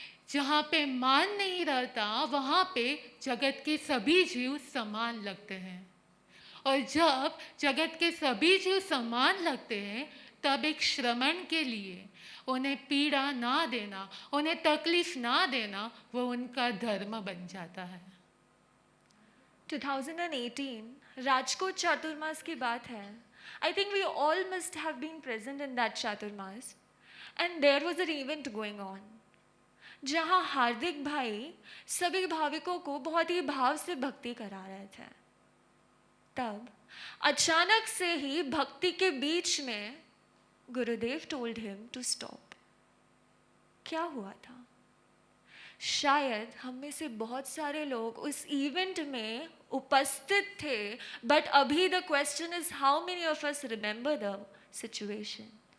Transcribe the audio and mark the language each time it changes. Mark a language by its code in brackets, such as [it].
[hi] जहाँ पे मान नहीं रहता वहाँ पे जगत के सभी जीव समान लगते हैं, और जब जगत के सभी जीव समान लगते हैं तब एक श्रमण के लिए उन्हें पीड़ा ना देना, उन्हें तकलीफ ना देना, वो उनका धर्म बन जाता है। 2018 राजकोट चातुर्मास की बात है। [en] I think we all must have been present in that Chaturmas, and there was an event going on, [hi] जहाँ हार्दिक भाई सभी भाविकों को बहुत ही भाव से भक्ति करा रहे थे। तब अचानक से ही भक्ति के बीच में गुरुदेव [en] told him to stop। [hi] क्या हुआ था? शायद हम में से बहुत सारे लोग उस इवेंट में उपस्थित थे, बट अभी [en] The question is how many of us remember the situation.